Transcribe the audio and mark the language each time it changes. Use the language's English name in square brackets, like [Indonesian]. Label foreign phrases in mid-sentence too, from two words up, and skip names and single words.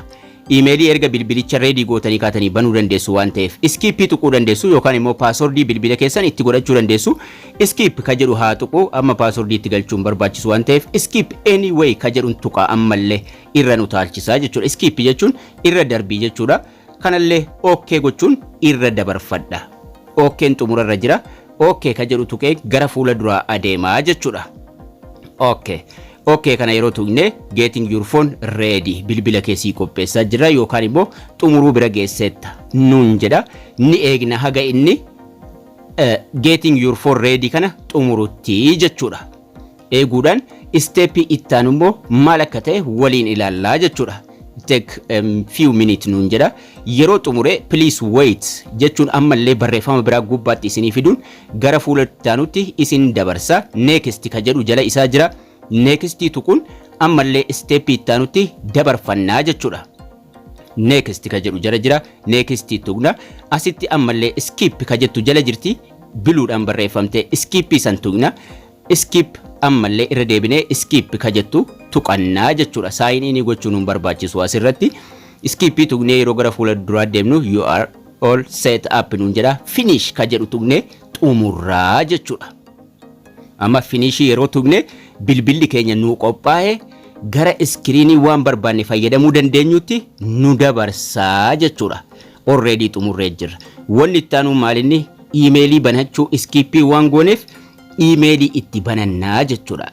[Oromo] Emailii erga bilbilicha ready gootanii kaatanii banuu dandeessu waan ta'eef skip tuquu dandeessu yookaan immoo password bilbila keessan itti godhachuu dandeessu skip ka jedhu haa tuqu amma password itti galchuun barbaachisu waan ta'eef [English] skip anyway [Oromo] ka jedhuun tuqa ammallee irra nu taalchisaa jechuudha. Skip jechuun irra darbii jechuudha. Kanallee okay gochuun irra dabarfadha. Okay xumura irra jira. Okay ka jedhu tuqee gara fuula duraa adeemaa jechuudha. Okay kana yeroo tuqne [English] getting your phone ready [Oromo] bilbila keessii qopheessaa jira yookaan immoo xumuruu bira geessetta nuun jedha ni eegna haga inni [English] getting your phone ready [Oromo] kana xumurutti jechuudha. Eeguudhaan step ittaanu immoo maal akka ta'e waliin ilaallaa jechuudha. [English] Take few minutes [Oromo] nuun jedha yeroo xumure [English] please wait [Oromo] jechuun ammallee barreeffama biraa gubbaatti isinii fiduun gara fuula ittaanutti isin dabarsa next ka jedhu jala isaa jira. Next tuquun ammallee step ittaanutti dabarfannaa jechuudha. Next ka jedhu jala jira next tuqna asitti ammallee skip ka jettu jala jirti biluudhaan barreeffamte skip san tuqna skip ammallee irra deebinee skip ka jettu tuqannaa jechuudha. Saayinii gochuun nu barbaachisu asirratti skip tuqnee yeroo gara fuula duraa deemnu [English] you are all set up [Oromo] nuun jedha finish ka jedhu tuqnee xumurraa jechuudha. Amma finish yeroo tuqne bilbilli keenya nu qophaa'e gara iskiriinii waan barbaanne fayyadamuu dandeenyutti nu dabarsaa jechuudha. Already xumurree jirra. Wanni itti aanu maalinni emailii banachuu skip waan gooneef emailii itti banannaa jechuudha.